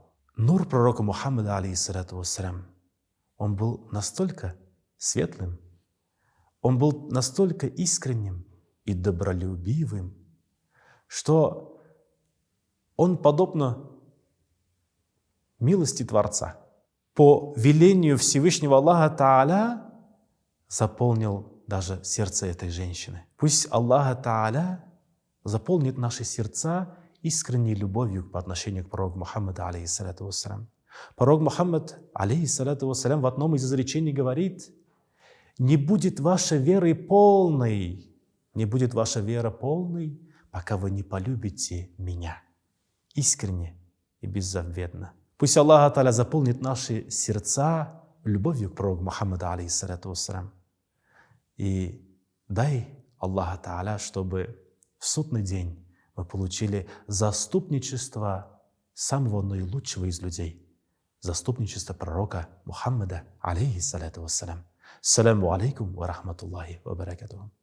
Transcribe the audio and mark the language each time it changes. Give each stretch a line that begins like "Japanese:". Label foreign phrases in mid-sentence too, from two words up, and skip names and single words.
Russian: Нур пророка Мухаммада,
Arabic: عليه الصلاة والسلام,
Russian: он был настолько светлым, он был настолько искренним и добролюбивым, что он, подобно милости Творца, по велению Всевышнего
Arabic: الله تعالى,
Russian: заполнил даже сердце этой женщины. Пусть
Arabic: الله تعالى
Russian: заполнит наши сердца искренней любовью по отношению к пророку Мухаммаду,
Arabic: عليه الصلاة والسلام.
Russian: Пророк Мухаммад,
Arabic: عليه الصلاة والسلام,
Russian: в одном из изречений говорит: «Не будет ваша вера полной, пока вы не полюбите меня искренне и беззаветно». Пусть
Arabic: الله تعالى
Russian: заполнит наши сердца любовью к пророку Мухаммаду,
Arabic: عليه الصلاة والسلام.
Russian: И дай
Arabic: الله تعالى,
Russian: чтобы в судный день мы получили заступничество самого наилучшего из людей, заступничество пророка Мухаммада,
Arabic: عليه الصلاة والسلام. السلام عليكم ورحمة الله وبركاته.